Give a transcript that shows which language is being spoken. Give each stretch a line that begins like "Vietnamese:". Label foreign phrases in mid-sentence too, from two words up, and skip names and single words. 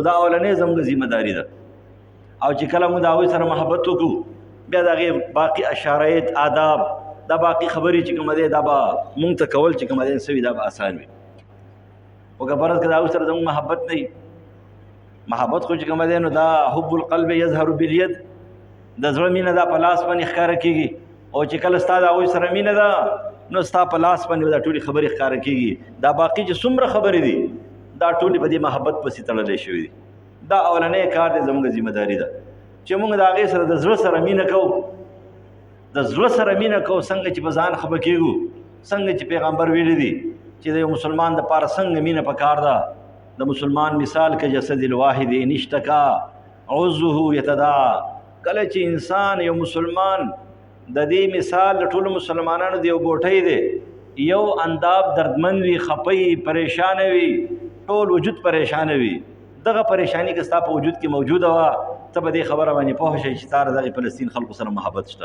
Pashto: دا اولنۍ زموږ ذمه داري ده. او چې کله موږ د هغوی سره محبت وکړو، بیا د هغې باقي اشارات آداب، دا باقي خبرې چې کومه دی دا به موږ ته کول چې کومه دی څه وي، دا به آسان وي. خو که فرض که د هغوی سره زموږ محبت نه وي، محبت خو چې کومه دی نو دا
Arabic: حب القلب یظهر بالید،
Pashto: د زړه مینه دا په لاس باندې ښکاره کېږي. او چې کله ستا د هغوی سره مینه ده نو ستا په لاس باندې دا ټولې خبرې ښکاره کېږي. دا باقي چې څومره خبرې دي دا ټولې په دې محبت پسې تړلی شوي دي. دا اولنی کار دی، زموږ ذمه داري ده چې موږ د هغې سره د زړه سره مینه کوو. د زړه سره مینه کوو، څنګه چې په ځان خفه کېږو، څنګه چې پیغمبر ویلی دي چې د یو مسلمان دپاره څنګه مینه پکار ده. د مسلمان مثال که
Arabic: جسد الواحد ان اشتکا عضوه یتداعی.
Pashto: کله چې انسان یو مسلمان د دې مثال د ټولو مسلمانانو د یو ګوټی دی، یو انداب دردمند وي، خفه وي، پریشانه وي، ټول وجود پریشانه وي، دغه پریشانی که ستا په وجود کې موجوده وه، ته به دې خبره باندې پوه شئ چې تا د دغې فلسطین خلکو سره محبت شته.